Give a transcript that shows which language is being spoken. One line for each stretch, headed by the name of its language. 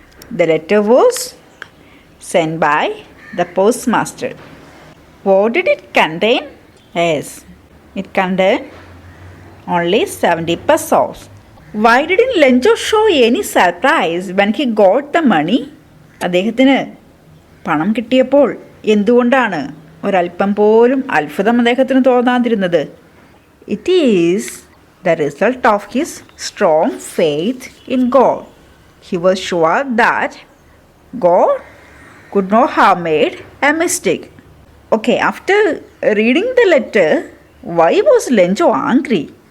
English: The letter was sent by the postmaster. What did it contain? Yes, it contained only 70 pesos. Why didn't Lencho show any surprise when he got the money?
Malayalam: അദ്ദേഹത്തിന് പണം കിട്ടിയപ്പോൾ എന്തുകൊണ്ടാണ് ഒരല്പം പോലും അത്ഭുതം അദ്ദേഹത്തിന് തോന്നാതിരുന്നത്?
English: It is the result of his strong faith in God. He was sure that God could not have made a mistake. Okay, after reading the letter, why was Lencho angry?